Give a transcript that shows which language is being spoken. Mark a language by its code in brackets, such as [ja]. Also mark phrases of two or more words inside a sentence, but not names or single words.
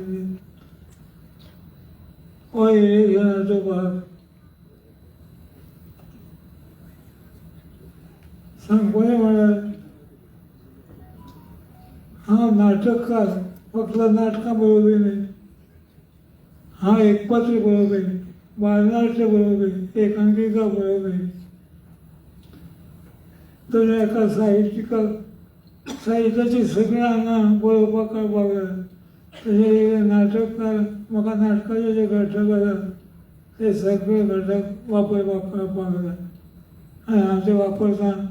[mr] ओय घेण्याचा भाग सांगोळे म्हणाल हा नाटककार फक्त नाटकाबरोबर नाही हा एकपात्री बरोबर आहे बालनाट्य बरोबर आहे एकांकिका बरोबर आहे [kok] तर एका साहित्याची सगळी अंगा बरोबर बघा तसे नाटककार म्हाका नाटकाचे जे घटक आसा ते सगळे घटक वापरपाक लागला आनी हांव ते वापरता